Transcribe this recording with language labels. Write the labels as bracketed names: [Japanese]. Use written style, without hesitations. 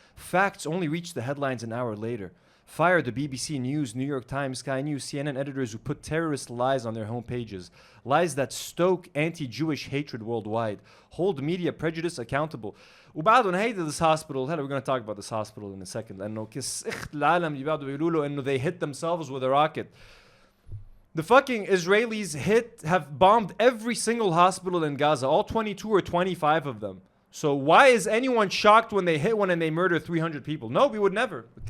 [English] Facts only reached the headlines an hour later. Fire the BBC News, New York Times, Sky News, CNN editors who put terrorist lies on their homepages. Lies that stoke anti-Jewish hatred worldwide. Hold media prejudice accountable. [Arabic] وبعدهم هيدا [English] this hospital, we're going to talk about this hospital in a second. [Arabic] لأنه كس اخت العالم اللي بعده بيقولوا له إنه [English] they hit themselves with a rocket. The fucking Israelis have bombed every single hospital in Gaza, all 22 or 25 of them. So why is anyone shocked when they hit one and they murder 300 people? No, we would never.